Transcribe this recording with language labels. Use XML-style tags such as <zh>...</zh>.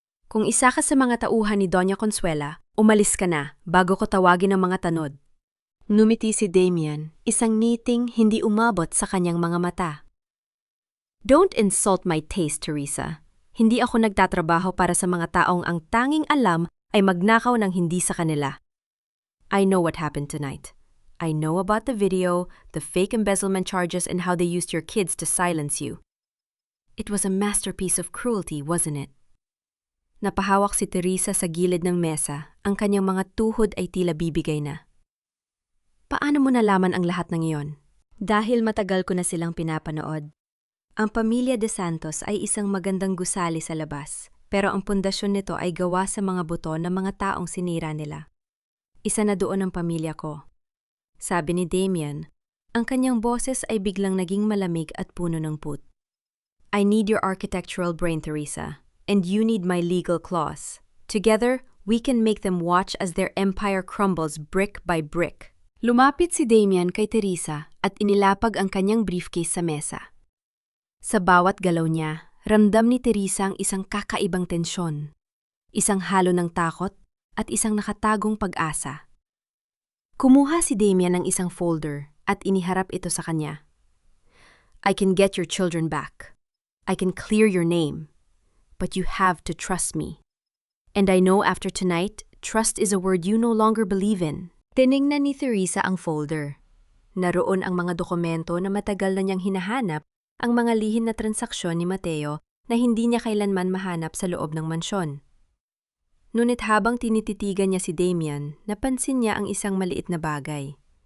<tl>"Kung isa ka sa mga tauhan ni Doña Consuela, umalis ka na bago ko tawagin ang mga tanod." Numiti si Damian, isang ngiting hindi umabot sa kanyang mga mata.</tl> <en>"Don't insult my taste, Teresa.</en> <tl>Hindi ako nagtatrabaho para sa mga taong ang tanging alam ay magnakaw ng hindi sa kanila.</tl> <en>I know what happened tonight. I know about the video, the fake embezzlement charges, and how they used your kids to silence you. It was a masterpiece of cruelty, wasn't it?</en> <tl>Napahawak si Teresa sa gilid ng mesa, ang kanyang mga tuhod ay tila bibigay na. Paano mo nalaman ang lahat ng iyon? Dahil matagal ko na silang pinapanood. Ang pamilya de Santos ay isang magandang gusali sa labas, pero ang pundasyon nito ay gawa sa mga buto ng mga taong sinira nila. Isa na doon ang pamilya ko. Sabi ni Damian, ang kanyang boses ay biglang naging malamig at puno ng put.</tl> <en>I need your architectural brain, Teresa, and you need my legal claws. Together, we can make them watch as their empire crumbles brick by brick.</en> <tl>Lumapit si Damian kay Teresa at inilapag ang kanyang briefcase sa mesa. Sa bawat galaw niya, ramdam ni Teresa ang isang kakaibang tensyon, isang halo ng takot at isang nakatagong pag-asa. Kumuha si Damian ng isang folder at iniharap ito sa kanya.</tl> <en>I can get your children back. I can clear your name. But you have to trust me. And I know after tonight, trust is a word you no longer believe in.</en> <tl>Tiningnan ni Teresa ang folder. Naroon ang mga dokumento na matagal na niyang hinahanap, ang mga lihim na transaksyon ni Mateo na hindi niya kailanman mahanap sa loob ng mansyon. Ngunit habang tinititigan niya si Damian, napansin niya ang isang maliit na bagay.</tl>